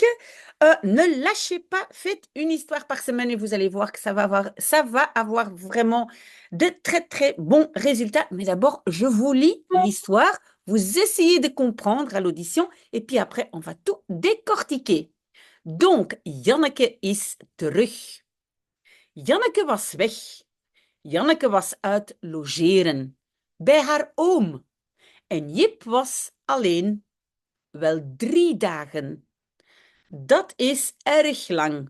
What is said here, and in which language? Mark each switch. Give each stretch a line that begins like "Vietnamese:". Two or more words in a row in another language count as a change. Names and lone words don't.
French: Ne lâchez pas, faites une histoire par semaine et vous allez voir que ça va avoir vraiment de très très bons résultats. Mais d'abord, je vous lis l'histoire. Vous essayez de comprendre à l'audition et puis après, on va tout décortiquer. Donc,
Dutch: Janneke is terug. Janneke was weg. Janneke was uit logeren bij haar oom. En Jip was alleen, wel 3 dagen. Dat is erg lang.